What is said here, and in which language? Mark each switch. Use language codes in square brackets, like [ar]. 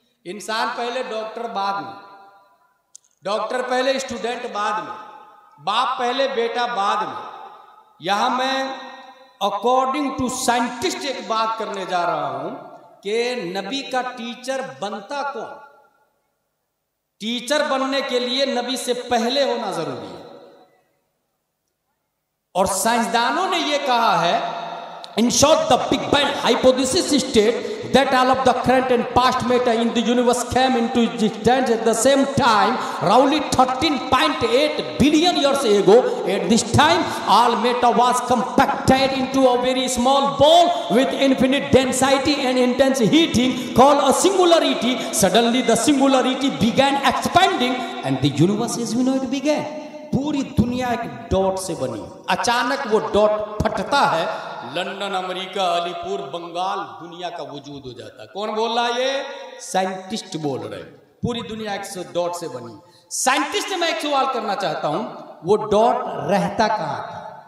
[hi] इंसान पहले, डॉक्टर बाद में, डॉक्टर पहले, स्टूडेंट बाद में, बाप पहले, बेटा बाद में। यहां मैं अकॉर्डिंग टू साइंटिस्ट एक बात करने जा रहा हूं कि नबी का टीचर बनता कौन? टीचर बनने के लिए नबी से पहले होना जरूरी है। और साइंसदानों ने यह कहा है, [en] in short, the Big Bang hypothesis states that all of the current and past matter in the universe came into existence at the same time, roughly 13.8 billion years ago. At this time, all matter was compacted into a very small ball with infinite density and intense heating called a singularity. Suddenly, the singularity began expanding and the universe as we know it began. [hi] पूरी दुनिया एक dot से बनी, अचानक वो dot फटता है, London, America, Alipur, Bengal, दुनिया का वजूद हो जाता है। कौन बोल रहा है? ये साइंटिस्ट बोल रहे हैं। पूरी दुनिया एक डॉट से बनी। साइंटिस्ट मैं एक सवाल करना चाहता हूं, वो डॉट रहता कहां था?